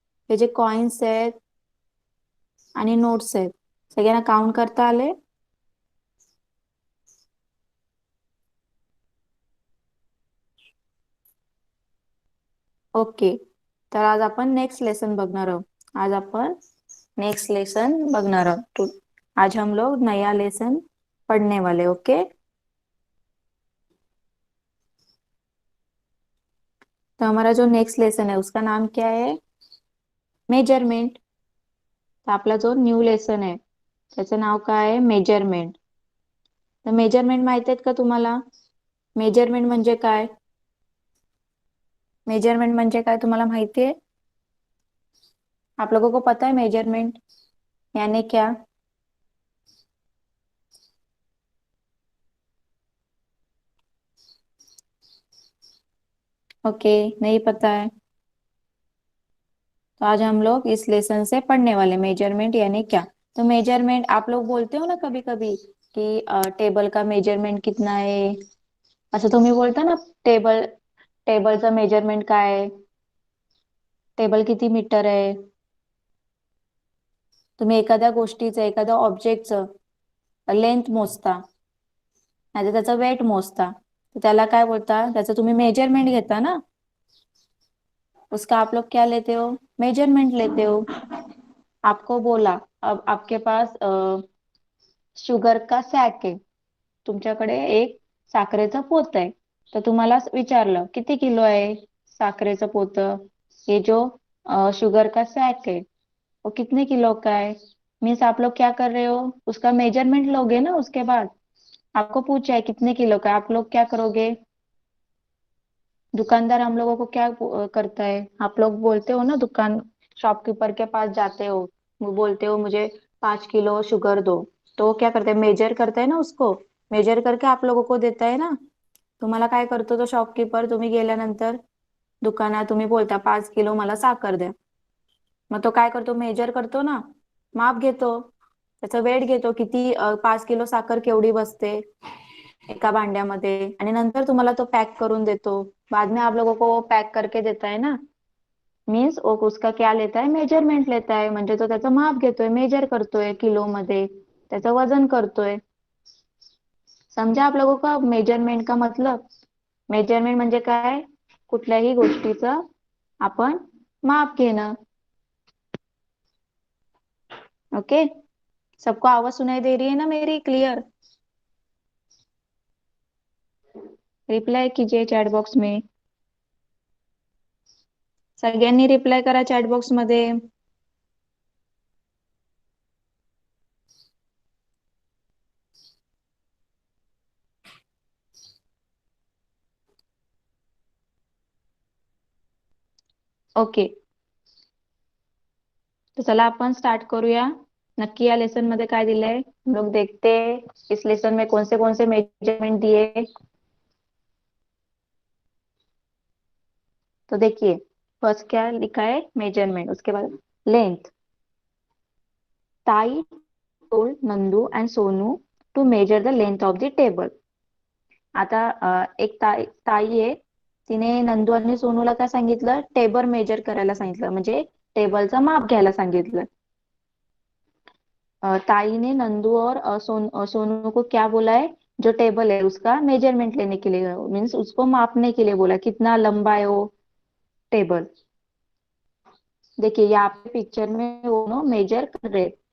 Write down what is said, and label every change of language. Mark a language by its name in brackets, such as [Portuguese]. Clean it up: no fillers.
[Marathi] हे जे कॉइन्स आहेत आणि नोट्स आहेत, सगळ्यांना काउंट करता आले? ओके, तर आज आपण नेक्स्ट लेसन बघणार आहोत। आज आपण नेक्स्ट लेसन बघणार आहोत। [Hindi] आज हम लोग नया लेसन पढ़ने वाले। ओके, तो हमारा जो नेक्स्ट लेसन है उसका नाम क्या है? मेजरमेंट। [Marathi] तर आपला जो न्यू लेसन आहे त्याचं नाव काय आहे? मेजरमेंट। तर मेजरमेंट माहित आहेत का तुम्हाला? मेजरमेंट म्हणजे काय? मेजरमेंट म्हणजे काय तुम्हाला माहिती आहे? [Hindi] आप लोगों को पता है मेजरमेंट यानी क्या? ओके, नहीं पता है, तो आज हम लोग इस लेसन से पढ़ने वाले मेजरमेंट यानी क्या। तो मेजरमेंट आप लोग बोलते हो ना कभी कभी कि टेबल का मेजरमेंट कितना आहे, [Marathi] असं तुम्ही बोलता ना। टेबल टेबलचं मेजरमेंट काय आहे? टेबल किती मीटर आहे? तुम्ही एखाद्या गोष्टीचं, एखाद्या ऑब्जेक्टचं लेंथ मोजता, नाही त्याचं वेट मोजता, तर त्याला काय बोलता? त्याचं तुम्ही मेजरमेंट घेता ना, [Hindi] उसका आप लोग क्या लेते हो? मेजरमेंट लेते हो। आपको बोला अब आपके पास शुगर का [Marathi] सॅक आहे, तुमच्याकडे एक साखरेचं पोत आहे, तर तुम्हाला विचारलं किती किलो आहे साखरेचं पोत? [Hindi] ये जो शुगर का सैक है वो कितने किलो का है? मीन्स आप लोग क्या कर रहे हो? उसका मेजरमेंट लोगे ना। उसके बाद आपको पूछा है कितने किलो का, आप लोग क्या करोगे? दुकानदार हम लोगों को क्या करता है? आप लोग बोलते हो ना, दुकान शॉपकीपर के पास जाते हो, वो बोलते हो मुझे 5 किलो शुगर दो, तो वो क्या करते हैं? मेजर करता है ना, उसको मेजर करके आप लोगों को देता है ना। [Marathi] तुम्हाला काय करतो तो शॉपकीपर? तुम्ही गेल्यानंतर दुकानात तुम्ही बोलता 5 किलो मला साखर द्या, मग तो काय करतो? मेजर करतो ना, माप घेतो, त्याचं वेट घेतो, किती 5 किलो साखर केवढी बसते एका भांड्यामध्ये, आणि नंतर तुम्हाला तो पैक करून देतो। [Hindi] बाद में आप लोगों को वो पैक करके देता है ना। मीन्स उसका क्या लेता है? मेजरमेंट लेता है, [Marathi] म्हणजे तो त्याचं माप घेतोय, मेजर करतोय किलो मध्ये, त्याचं वजन करतोय। [Hindi] समझा आप लोगों का मेजरमेंट का मतलब? [Marathi] मेजरमेंट म्हणजे काय? कुठल्याही गोष्टीचं आपण माप घेणं। [Hindi] ओके, सबको आवाज सुनाई दे रही है ना मेरी? क्लियर? रिप्लाई कीजिए चैट बॉक्स में, [Marathi] सगळ्यांनी रिप्लाय करा चॅट बॉक्स मध्ये। ओके, तो चला आपण स्टार्ट करूया. नक्की या लेसन मध्ये काय दिलंय [Hindi] हम लोग देखते हैं. इस लेसन में कौन से मेजरमेंट दिए. तो देखिए, फर्स्ट क्या लिखा है, मेजरमेंट. उसके बाद लेंथ. [English] Tai told Nandu and Sonu to measure the length of the table. [Marathi] आता एक ताई आहे, तिने नंदू आणि सोनूला काय सांगितलं, टेबल मेजर करायला सांगितलं, म्हणजे टेबलचं माप घ्यायला सांगितलं. [Hindi] ताई ने नंदू और सोनू को क्या बोला है, जो टेबल है उसका मेजरमेंट लेने के लिए, मीन्स उसको मापने के लिए बोला, कितना लंबा है वो टेबल. देखिए यहाँ पे पिक्चर में वो दोनों मेजर कर रहे.